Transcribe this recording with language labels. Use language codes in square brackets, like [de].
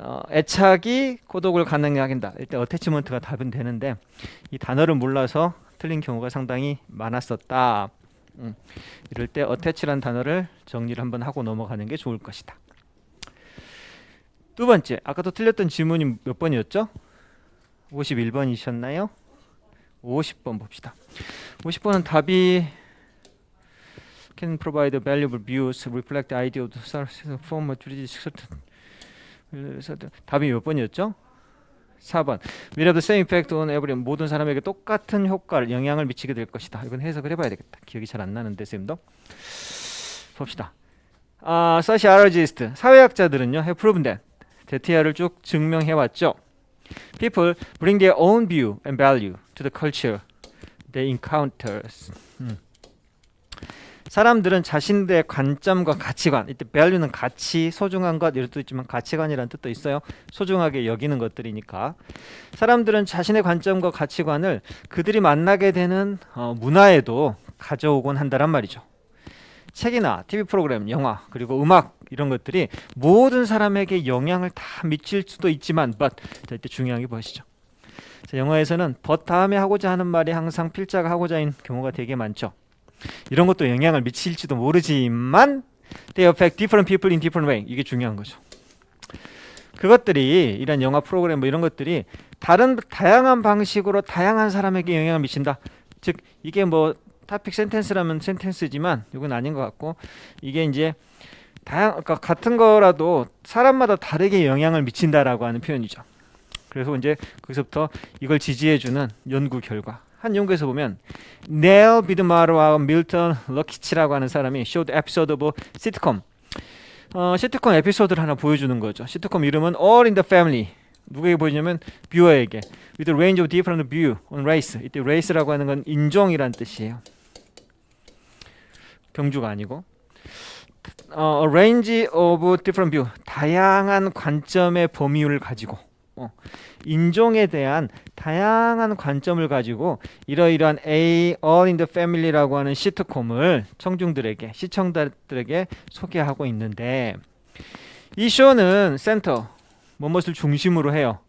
[ko] 애착이 고독을 가능하게 한다. 일단 attachment가 답은 되는데 이 단어를 몰라서 틀린 경우가 상당히 많았었다. 이럴 때 attach라는 단어를 정리를 한번 하고 넘어가는 게 좋을 것이다. 두 번째, 아까도 틀렸던 질문이 몇 번이었죠? 51번이셨나요? 50번 봅시다. 50번은 답이 [en] can provide valuable views, reflect the idea of the form of [ko] 답이 몇 번이었죠? 4번. [en] will have the same effect on everyone, [ko] 모든 사람에게 똑같은 효과를, 영향을 미치게 될 것이다. 이건 해석을 해봐야 되겠다. 기억이 잘 안 나는데 쌤도. 봅시다. sociologists, 사회학자들은요, [en] have proven that, [ko] 데티아를 쭉 증명해왔죠. [en] People bring their own view and value to the culture they encounters. [ko] 사람들은 자신들의 관점과 가치관, 이때 value는 가치, 소중한 것 이런 뜻도 있지만 가치관이라는 뜻도 있어요. 소중하게 여기는 것들이니까 사람들은 자신의 관점과 가치관을 그들이 만나게 되는 문화에도 가져오곤 한다란 말이죠. 책이나 TV 프로그램, 영화, 그리고 음악 이런 것들이 모든 사람에게 영향을 다 미칠 수도 있지만 but, 자, 이때 중요한 게 무엇이죠? 자, 영어에서는 but 다음에 하고자 하는 말이 항상 필자가 하고자 하는 경우가 되게 많죠. 이런 것도 영향을 미칠지도 모르지만 [en] they affect different people in different way. [ko] 이게 중요한 거죠. 그것들이 이런 영화 프로그램 뭐 이런 것들이 다양한 방식으로 다양한 사람에게 영향을 미친다. 즉 이게 뭐 토픽 센텐스라면 센텐스지만 이건 아닌 것 같고 이게 이제 그러니까 같은 거라도 사람마다 다르게 영향을 미친다라고 하는 표현이죠. 그래서 이제 거기서부터 이걸 지지해주는 연구 결과. 한 연구에서 보면 네일 비드마르와 밀턴 러키치라고 하는 사람이 [en] showed episode of sitcom. [ko] 시트콤 에피소드를 하나 보여주는 거죠. 시트콤 이름은 All in the Family. 누구에게 보여주냐면 뷰어에게. [en] With a range of different view on race. [ko] 이때 race라고 하는 건 인종이란 뜻이에요. 경주가 아니고. [en] A range of different view. [ko] 다양한 관점의 범위를 가지고. 인종에 대한 다양한 관점을 가지고 이러이러한 All in the Family라고 하는 시트콤을 청중들에게 시청자들에게 소개하고 있는데 이 쇼는 센터 무엇을 중심으로 해요.